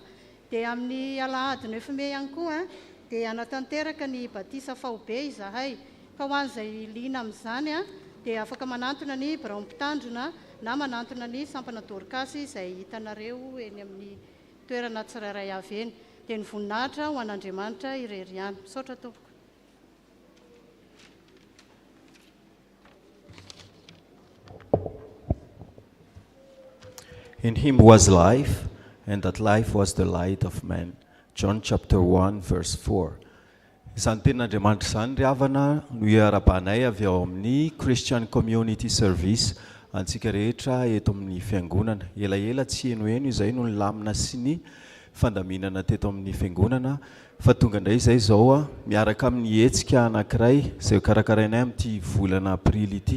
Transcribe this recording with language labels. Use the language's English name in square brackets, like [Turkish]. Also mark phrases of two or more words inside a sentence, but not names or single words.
[Malagasy] Dia amin'ny alahady ny efime ihany koa dia anatanteraka ny batisa fahobe izahay. Ka ho an'izay liana amin'izany dia afaka manantona ny birao mpitandrina na manantona ny sampana dorikasy izay hitanareo eny amin'ny toerana tsirairay avy eny. Dia ny voninahitra ho an'Andriamanitra irery ihany. Misaotra tompoko. [English] In him was life, and that life was the light of man. John chapter 1 verse 4. [Malagasy] Izany tenin'Andriamanitra izany ry havana no iarabanay avy ao amin'ny Christian Community Service antsika rehetra eto amin'ny fiangonana. Elaela tsy enoeno izay no ny lamina sy ny fandaminana teto amin'ny fiangonana fa tonga indray izay izao miaraka amin'ny hetsika anankiray izay karakarainay amin'ity volana aprily ity.